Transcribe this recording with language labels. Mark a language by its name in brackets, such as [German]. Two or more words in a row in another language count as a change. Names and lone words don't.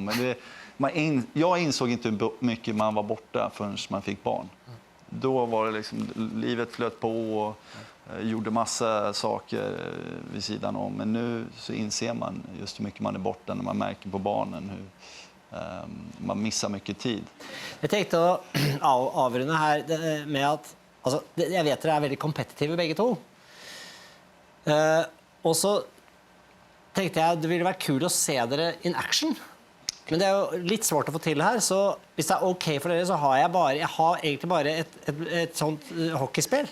[Swedish] Men jag insåg inte hur mycket man var borta förrän man fick barn. Då var det liksom, livet flöt på och gjorde massa saker vid sidan om. Men nu så inser man just hur mycket man är borta när man märker på barnen hur man missar mycket tid. [Norwegian] Jeg tenkte å avrunde her med at altså, jeg vet dere er veldig kompetitive begge to. Og så tenkte jeg det ville vært kul å se dere [English] in action. [Norwegian] Men det er jo litt svårt å få til her, så hvis det er ok for dere, så har jeg egentlig bare et sånt hockeyspill.